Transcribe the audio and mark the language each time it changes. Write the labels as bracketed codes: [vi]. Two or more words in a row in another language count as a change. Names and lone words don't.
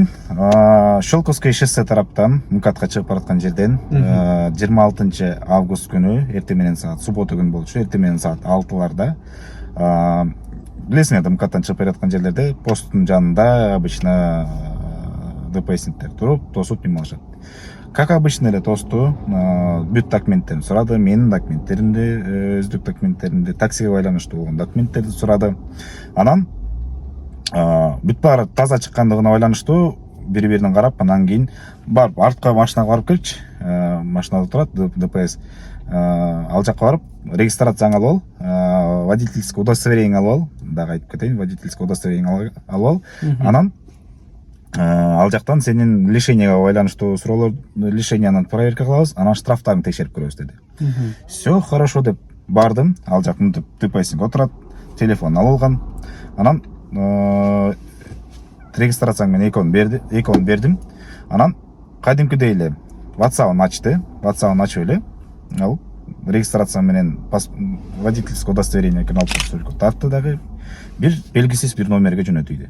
[ky] Шолковский шоссе тараптан МКАДка чыгып бараткан жерден 26 август күнү эртең менен саат, суббота күнү болчу, эртең менен саат 6-ларда билесиңер, МКАДтан чыгып бараткан жерлерде посттун жанында обычно ДПСниктер туруп, тосуп нем алышат. [ru] Как обычно [ky] эле тосту, бүт документтерин сурады, менин документтеримди, өздүк документтеримди, таксиге байланыштуу болгон документтерди сурады. Анан бүт баары таза чыккандыгына байланыштуу бири-биринен карап, анан кийин барып артка машинага барып келчи. Машинада турат ДПС. Ал жакка барып регистрацияңы алып ал, [ru] водительский удостоверение [ky] алып ал, дагы айтып кетейин, [ru] водительский удостоверение [ky] алып ал. Анан ал жактан сенин лишенияга байланыштуу суроолор, лишениянын проверка кылабыз, анан штрафтарын текшерип көрөбүз деди. [ru] Все хорошо [ky] деп бардым. Ал жактын ДПСинге отурат, телефон алылган. Анан регистрацияң менен экөөнү бердим. Анан кадимкидей эле WhatsApp-ын ачты. WhatsApp-ын ачып эле алып регистрация менен [ru] водительский удостоверение [ky] алып тартты, дагы бир белгисиз бир номерге жөнөтүйдү.